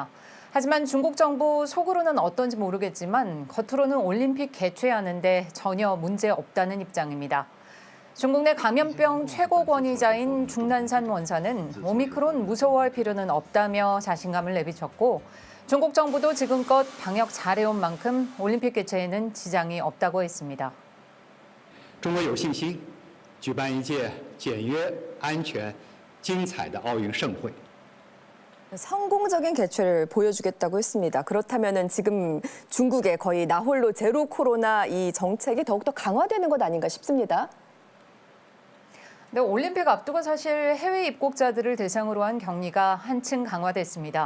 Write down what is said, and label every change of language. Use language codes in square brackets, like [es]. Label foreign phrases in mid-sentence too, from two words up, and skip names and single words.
[ko] 하지만 중국 정부 속으로는 어떤지 모르겠지만 겉으로는 올림픽 개최하는데 전혀 문제 없다는 입장입니다. 중국 내 감염병 최고 권위자인 중난산 원사는 오미크론 무서워할 필요는 없다며 자신감을 내비쳤고 중국 정부도 지금껏 방역 잘해온 만큼 올림픽 개최에는 지장이 없다고 했습니다. [zh] 中国有信心举办一届简约、安全、精彩的奥运盛会。 [ko] 성공적인 개최를 보여주겠다고 했습니다. 그렇다면은 지금 중국의 거의 나홀로 제로 코로나 이 정책이 더욱더 강화되는 것 아닌가 싶습니다. 네, 올림픽 앞두고 사실 해외 입국자들을 대상으로 한 격리가 한층 강화됐습니다.